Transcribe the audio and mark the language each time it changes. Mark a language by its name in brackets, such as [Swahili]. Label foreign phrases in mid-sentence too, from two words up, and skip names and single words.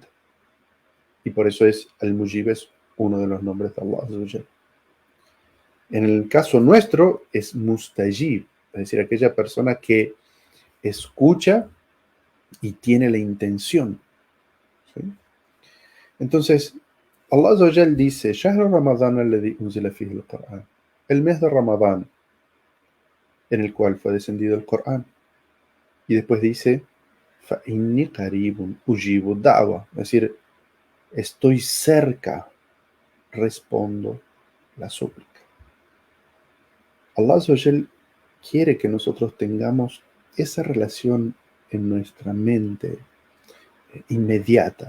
[Spanish] Y por eso al-Mujib es uno de los nombres de Allah. En el caso nuestro es Mustajib, es decir, aquella persona que escucha y tiene la intención. ¿Sí? Entonces, Allah dice, [Arabic] شهر رمضان الذي أنزل فيه القرآن. [Spanish] El mes de Ramadán en el cual fue descendido el Corán. Y después dice, [Arabic] فإني قريب أجيب دعوة. [Spanish] Es decir, estoy cerca, respondo la súplica. Allah [Arabic] عز وجل [Spanish] quiere que nosotros tengamos esa relación en nuestra mente inmediata.